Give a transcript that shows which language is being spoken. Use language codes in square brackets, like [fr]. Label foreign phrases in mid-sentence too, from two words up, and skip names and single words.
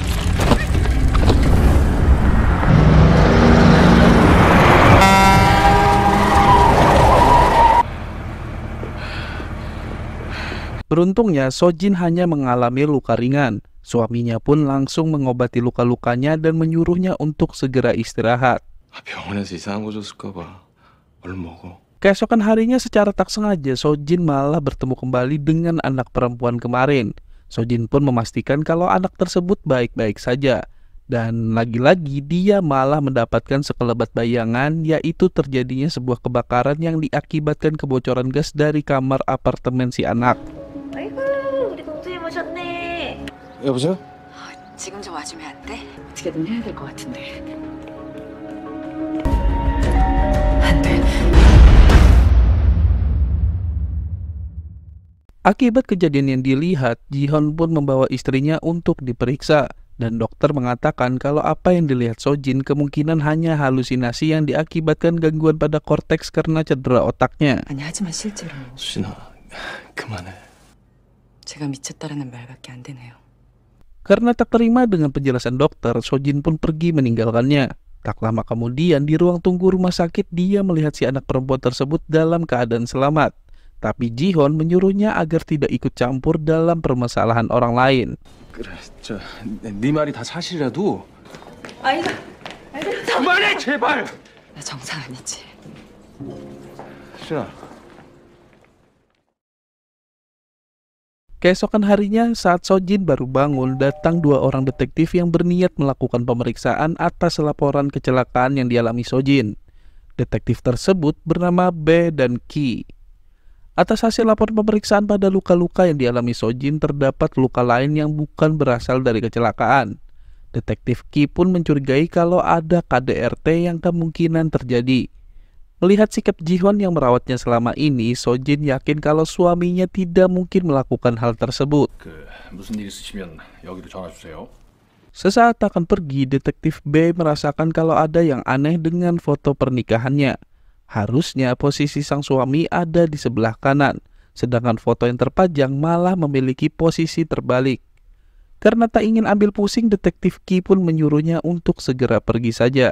[id] Beruntungnya, Sojin hanya mengalami luka ringan. Suaminya pun langsung mengobati luka-lukanya dan menyuruhnya untuk segera istirahat. [ko] 병원에서 이상한 거 줬을까 봐. 얼른 먹어. [id] Keesokan harinya secara tak sengaja, Sojin malah bertemu kembali dengan anak perempuan kemarin. Sojin pun memastikan kalau anak tersebut baik-baik saja. Dan lagi-lagi dia malah mendapatkan sekelebat bayangan, yaitu terjadinya sebuah kebakaran yang diakibatkan kebocoran gas dari kamar apartemen si anak. [ko] 아이고, 우리 동생이 오셨네. 여보세요? 지금 좀 와주면 안 돼? 어떻게든 해야 될 것 같은데. 안 돼. [id] Akibat kejadian yang dilihat, Jihon pun membawa istrinya untuk diperiksa. Dan dokter mengatakan kalau apa yang dilihat Sojin kemungkinan hanya halusinasi yang diakibatkan gangguan pada korteks karena cedera otaknya. [ko] 아니 하지만 실제로 수진아, 그만해. 제가 미쳤다라는 말밖에 안 되네요. [id] Karena tak terima dengan penjelasan dokter, Sojin pun pergi meninggalkannya. Tak lama kemudian di ruang tunggu rumah sakit dia melihat si anak perempuan tersebut dalam keadaan selamat. Tapi Jihon menyuruhnya agar tidak ikut campur dalam permasalahan orang lain. [ko] 그래, 네 말이 다 사실이라도. 아니다. 그만해, 제발. 나 정상 아니지? 수진아. [id] Keesokan harinya, saat Sojin baru bangun, datang dua orang detektif yang berniat melakukan pemeriksaan atas laporan kecelakaan yang dialami Sojin. Detektif tersebut bernama B dan Ki. Atas hasil laporan pemeriksaan pada luka-luka yang dialami Sojin, terdapat luka lain yang bukan berasal dari kecelakaan. Detektif Ki pun mencurigai kalau ada KDRT yang kemungkinan terjadi. Melihat sikap Ji-Hwan yang merawatnya selama ini, Sojin yakin kalau suaminya tidak mungkin melakukan hal tersebut. [ko] 무슨 일 있으시면 여기로 전화 주세요. [id] Sesaat akan pergi, detektif B merasakan kalau ada yang aneh dengan foto pernikahannya. Harusnya posisi sang suami ada di sebelah kanan, sedangkan foto yang terpajang malah memiliki posisi terbalik. Karena tak ingin ambil pusing, detektif Ki pun menyuruhnya untuk segera pergi saja.